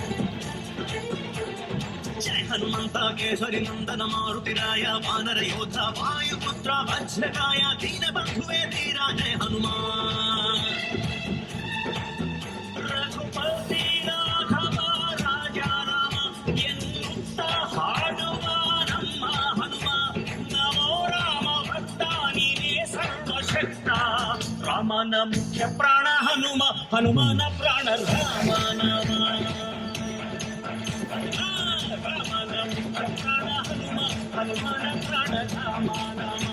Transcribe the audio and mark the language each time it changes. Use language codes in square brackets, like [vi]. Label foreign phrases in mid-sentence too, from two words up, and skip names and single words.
[kn] ಜಯ ಹನುಮಂತ ಕೇಸರಿ ನಂದನ ಮಾರುತಿರಾಯ ವಾನರ ಯೋಧ ವಾಯುಪುತ್ರ ವಜ್ರಕಾಯ ದೀನ ಬಂಧುವೆ ಧೀರ ಜಯ ಹನುಮಾನ್। [hi] रघुपति राघव राजा राम [kn] ಎನ್ನುತ್ತ ಹಾಡುವ ನಮ್ಮ ಹನುಮ ನಮೋ ರಾಮ ಭಕ್ತ ನೀನೇ ಸರ್ವಶಕ್ತ ರಾಮನ ಮುಖ್ಯ ಪ್ರಾಣ ಹನುಮ ಹನುಮನ ಪ್ರಾಣ ರಾಮ ನಾಮ ರಾಮನ ಮುಖ್ಯ ಪ್ರಾಣ ಹನುಮ ಹನುಮನ ಪ್ರಾಣ ರಾಮ ನಾಮ।